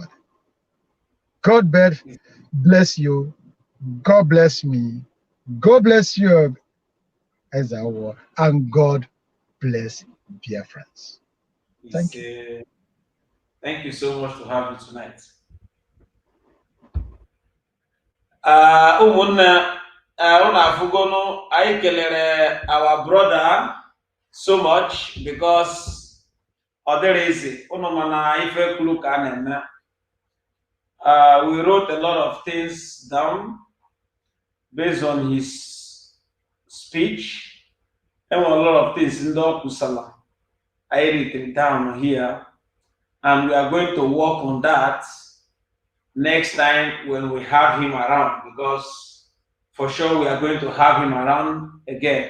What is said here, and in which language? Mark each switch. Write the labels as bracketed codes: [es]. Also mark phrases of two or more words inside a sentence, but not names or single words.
[en] God bless you. God bless me. God bless you, Ezawo, and God bless Biafrans. Thank you. Thank you so much for having me tonight. [ig] Ụmụnne unu afụgonu, anyị kelere [en] our brother so much because [ig] ọ dịrị easy. Unu mana ife kwuru ka a na-eme. [en] We wrote a lot of things down based on his speech. And a lot of things in the Kusala. I written down here. And we are going to work on that next time when we have him around, because for sure we are going to have him around again.